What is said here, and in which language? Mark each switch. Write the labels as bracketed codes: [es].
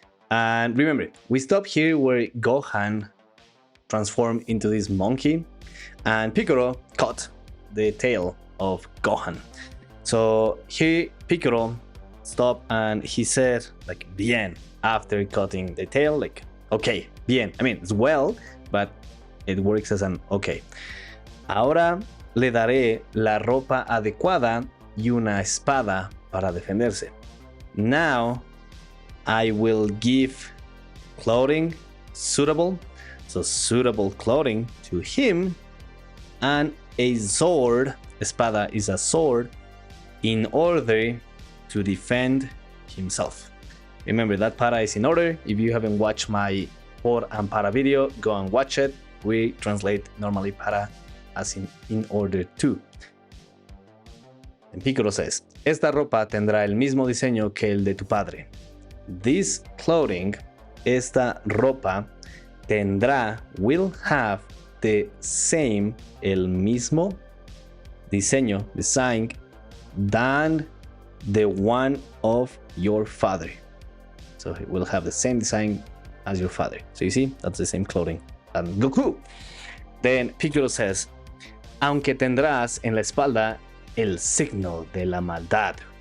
[en] And remember, we stop here where Gohan transformed into this monkey and Piccolo cut the tail of Gohan. So here Piccolo stopped and he said like bien after cutting the tail, like okay, bien. I mean, it's well, but it works as an okay. [es] Ahora le daré la ropa adecuada y una espada para defenderse. [en] Now I will give clothing suitable, so suitable clothing to him, and a sword, [es] espada [en] is a sword, in order to defend himself. Remember that para is in order. If you haven't watched my por and para video, go and watch it. We translate normally para as in order to. And Piccolo says, [es] esta ropa tendrá el mismo diseño que el de tu padre. [en] This clothing, [es] esta ropa, tendrá, [en] will have the same, [es] el mismo diseño, [en] design, than the one of your father. So it will have the same design as your father. So you see, that's the same clothing. And Goku. Then Piccolo says, [es] aunque tendrás en la espalda el signo de la maldad.